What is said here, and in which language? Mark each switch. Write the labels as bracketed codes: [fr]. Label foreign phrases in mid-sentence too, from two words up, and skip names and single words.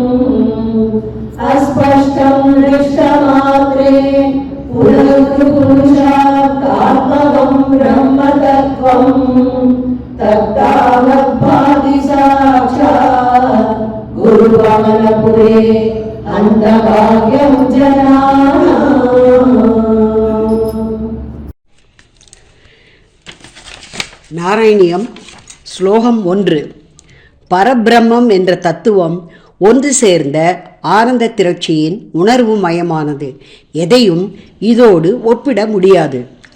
[sa] अस्पष्टं दृष्टमात्रे पुरुषात्मकं ब्रह्मतत्त्वं तत्तावद्भाति साक्षात् गुरुवमनपुरे अन्धभाग्यं जनानाम्. [ta] நாராயணியம் ஸ்லோகம் 1. பரபிரம்மம் என்ற தத்துவம் ஒன்று சேர்ந்த ஆனந்த திரட்சியின் உணர்வு மயமானது. எதையும் இதோடு ஒப்பிட முடியாது.